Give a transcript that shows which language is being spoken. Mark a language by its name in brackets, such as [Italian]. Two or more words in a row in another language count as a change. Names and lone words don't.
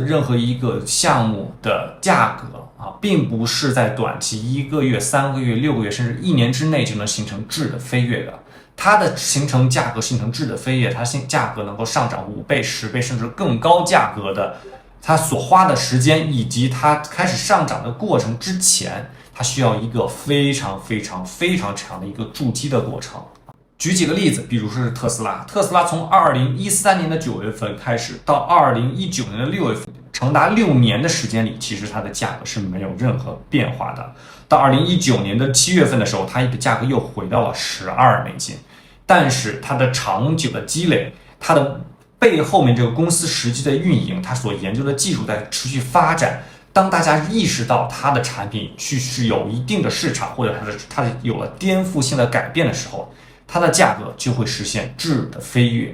[Chinese] 任何一個項目的價格並不是在短期1個月3個月6個月甚至1年之內就能形成質的飛躍的，它的形成價格形成質的飛躍，它價格能夠上漲5倍10倍甚至更高價格的，它所花的時間以及它開始上漲的過程之前，它需要一個非常非常非常長的一個築基的過程。舉幾個例子，比如說是特斯拉，特斯拉從2013年的9月份開始到2019年的6月份，長達6年的時間裡，其實它的價格是沒有任何變化的。到2019年的7月份的時候，它的價格又回到了$12，但是它的長久的積累，它的背後面這個公司實際的運營，它所研究的技術在持續發展， 當大家意識到它的產品是有一定的市場，或者它有了顛覆性的改變的時候，它的價格就會實現質的飛躍。